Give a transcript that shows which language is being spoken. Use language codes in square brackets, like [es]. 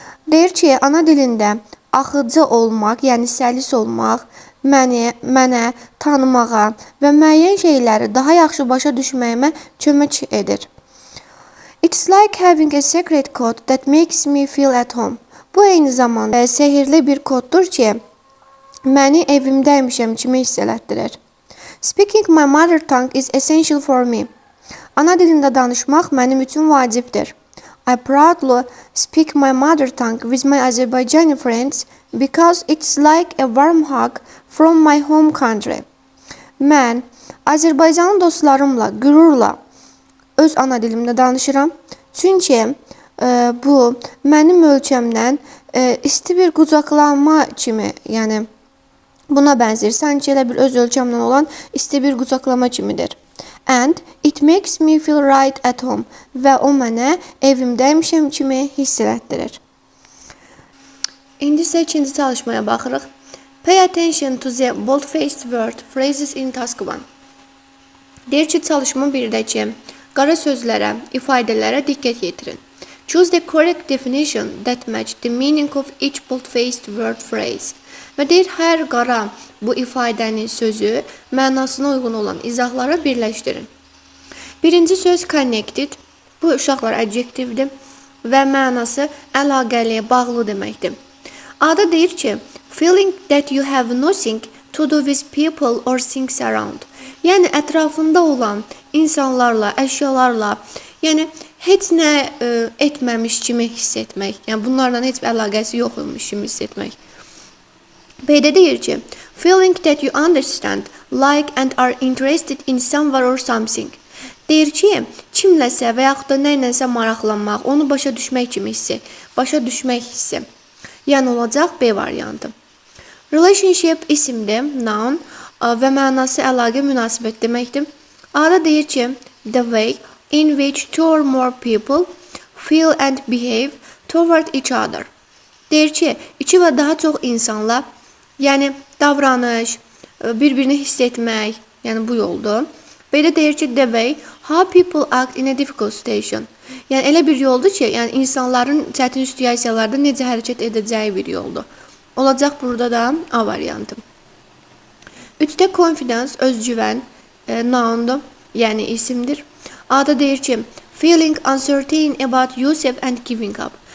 [az] Deyir ki, ana dilində axıcı olmaq, yəni səlis olmaq mənə tanımağa və müəyyən şeyləri daha yaxşı başa düşməyimə kömək edir. [en] It's like having a secret code that makes me feel at home. [az] Bu eyni zamanda sehirli bir koddur ki, məni evimdəymişəm kimi hiss elətdirir. [en] Speaking my mother tongue is essential for me. [az] Ana dilində danışmaq mənim üçün vacibdir. [en] I proudly speak my mother tongue with my Azerbaijani friends because it's like a warm hug from my home country. [az] Mən Azərbaycanlı dostlarımla qürurla öz ana dilimdə danışıram. Çünki bu mənim ölkəmdən isti bir qucaqlanma kimi, yəni buna bənzər. Sanki elə bir öz ölkəmdən olan isti bir qucaqlama kimidir. [en] And it makes me feel right at home. [az] Və o mənə evimdəymişəm kimi hiss elətdirir. İndi isə ikinci çalışmaya baxırıq. [en] Pay attention to the bold-faced word phrases in task 1. [az] Deyir ki, çalışma 1-dəki qara sözlərə, ifadələrə diqqət yetirin. [en] Choose the correct definition that match the meaning of each bold-faced word phrase. [az] Və deyir, hər qara bu ifadənin sözü mənasına uyğun olan izahlara birləşdirin. Birinci söz connected. Bu uşaqlar adjektivdir və mənası əlaqəli, bağlı deməkdir. Adı deyir ki, [en] feeling that you have nothing to do with people or things around. [az] Yəni ətrafında olan insanlarla, əşyalarla, yəni heç nə etməmiş kimi hiss etmək. Yəni bunlarla heç bir əlaqəsi yoxmuş kimi hiss etmək. B-də deyir ki, [en] feeling that you understand, like and are interested in someone or something. [az] Deyir ki, kimləsə və yaxud da nəyləsə maraqlanmaq, onu başa düşmək kimi hissi, başa düşmək hissi. Yəni olacaq B variantı. Relationship isimdir, noun və mənası əlaqə, münasibət deməkdir. A-da deyir ki, [en] the way in which two or more people feel and behave toward each other. [az] Deyir ki, iki və daha çox insanla, yəni davranış, bir-birini hiss etmək, Yəni bu yoldur. Belə deyir ki, [en] the way how people act in a difficult situation. [az] Yəni elə bir yoldur ki, yəni insanların çətin situasiyalarda necə hərəkət edəcəyi bir yoldur. Olacaq burada da A variantı. 3-də confidence, özgüvən, noundur, yəni isimdir. A'da deyir ki, [en] feeling uncertain about yourself and giving up.